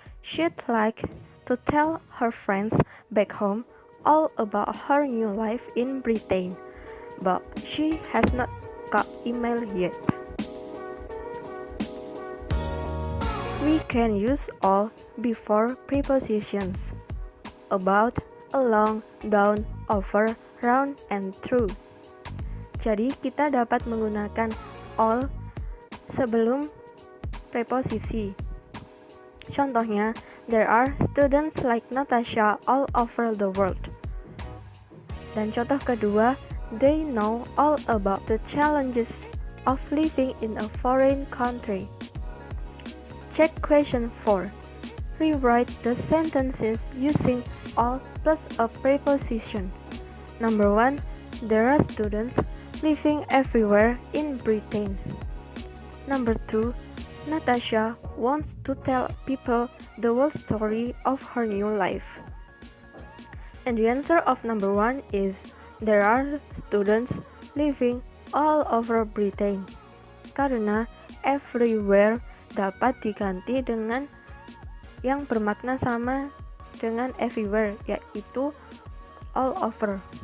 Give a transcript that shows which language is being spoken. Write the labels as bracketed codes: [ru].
[en] She'd like to tell her friends back home all about her new life in Britain, but she has not got email yet. We can use all before prepositions: about, along, down, over, round, and through. [id] Jadi kita dapat menggunakan all sebelum preposisi. Contohnya, [en] there are students like Natasha all over the world. [id] Dan contoh kedua, [en] they know all about the challenges of living in a foreign country. Check question 4. Rewrite the sentences using all plus a preposition. Number 1. There are students living everywhere in Britain. Number 2. Natasha wants to tell people the whole story of her new life. And the answer of number 1 is there are students living all over Britain. [id] Karena everywhere dapat diganti dengan yang bermakna sama dengan everywhere, yaitu all over.